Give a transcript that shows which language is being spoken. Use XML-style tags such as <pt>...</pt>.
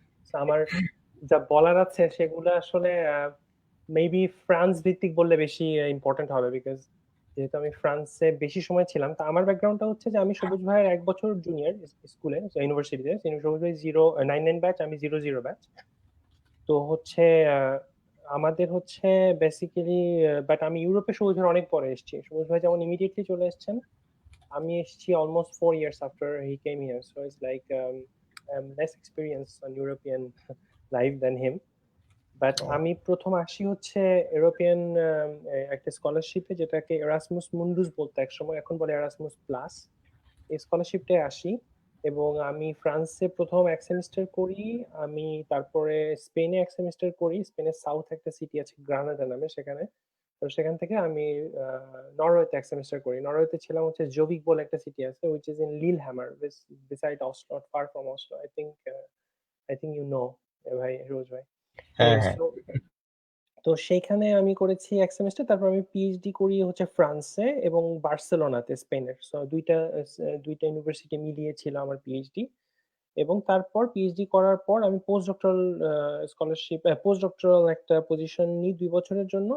<bn>So আমার যা বলার আছে সেগুলো আসলে মেবি ফ্রান্স ভিত্তিক বললে বেশি ইম্পর্টেন্ট হবে, বিকজ যেহেতু আমি ফ্রান্সে বেশি সময় ছিলাম। তো আমার ব্যাকগ্রাউন্ডটা হচ্ছে যে আমি সবুজ ভাইয়ের 1 বছর জুনিয়র স্কুলে, ইউনিভার্সিটিতে। সবুজ ভাই 099 ব্যাচ, আমি 00 ব্যাচ। তো হচ্ছে আমাদের হচ্ছে বেসিক্যালি, বাট আমি ইউরোপে সবুজ ভাই অনেক পরে এসেছি। সবুজ ভাই যেমন ইমিডিয়েটলি চলে এসেছেন, আমি এসেছি</bn> <en>Almost 4 years after he came here, so it's like less experience on European life than him.</en> <bn>But আমি প্রথম আসি হচ্ছে ইউরোপিয়ান একটা স্কলারশিপে, যেটাকে এরাসমাস মুন্ডুস বলতো একসময়, এখন বলে এরাসমাস প্লাস। এই স্কলারশিপটায় আসি এবং আমি ফ্রান্সে প্রথম 1 সেমিস্টার করি। আমি তারপরে স্পেনে 1 সেমিস্টার করি। স্পেনের সাউথ একটা সিটি আছে গ্রানাডা নামে, সেখানে। তো সেখান থেকে আমি নরওয়েতে 1 সেমিস্টার করি। নরওয়েতে ছিলাম হচ্ছে জোভিক বলে একটা সিটি আছে,</bn> <en>which is in Lillehammer, beside Oslo, not far from Oslo. I think you know,</en> <bn>ভাই রোজ ভাই। হ্যাঁ হ্যাঁ। তো সেইখানে আমি করেছি 1 সেমিস্টার। তারপর আমি পিএইচডি করি হচ্ছে ফ্রান্সে এবং বার্সেলোনাতে, স্পেনের। সো দুইটা ইউনিভার্সিটি মিলিয়ে ছিল আমার পিএইচডি। এবং তারপর পিএইচডি করার পর আমি post doctoral scholarship, post doctoral একটা পজিশন নিই 2 বছরের জন্য।</bn>